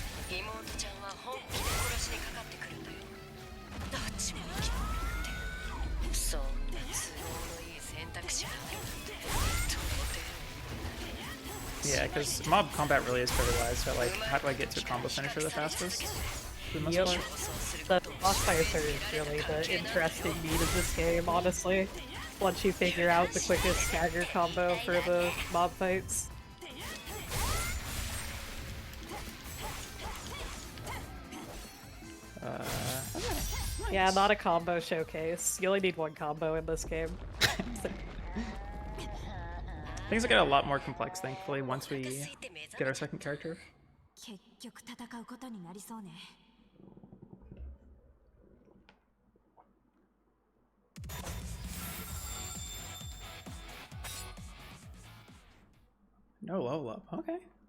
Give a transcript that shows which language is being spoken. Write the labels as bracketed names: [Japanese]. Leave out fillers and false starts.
[Japanese] 妹ちゃんは本気で殺しにかかってくるんだよ。どっちも生き残るって。そんな都合のいい選択肢があるなんて到底。 [English] Yeah, because mob combat really is trivialized. So like, how do I get to a combo finisher the fastest? For the most Yep. part? The boss fights are really the interesting meat of this game, honestly. Once you figure out the quickest stagger combo for the mob fights. Yeah, not a combo showcase. You only need 1 combo in this game. Things get a lot more complex, thankfully, once we get our second character. [Japanese] 結局戦うことになりそうね。 [English] No level up. Okay.